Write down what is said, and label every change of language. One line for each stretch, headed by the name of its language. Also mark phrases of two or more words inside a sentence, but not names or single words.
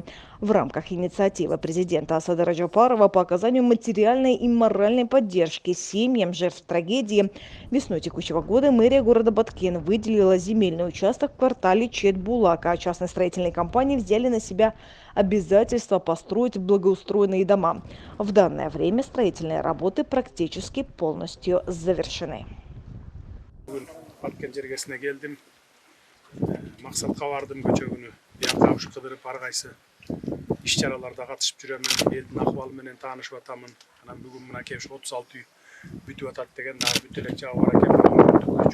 Russian: В рамках инициативы президента Садыра Джапарова по оказанию материальной и моральной поддержки семьям жертв трагедии весной текущего года мэрия города Баткен выделила земельный участок в квартале Четбулака. Частные строительные компании взяли на себя обязательство построить благоустроенные дома. В данное время строительные работы практически полностью завершены.
Kyrgyz: Баткен жергесине келдим. Максатка бардым көчө күнү. Биякка ушу кыдырып ар кайсы иш-чараларда катышып жүрөмүн. Элдин акыбалы менен таанышып атамын. Анан бүгүн мына келип 36 үй бүтүп атат деген дагы бүт элек жагы бар экен.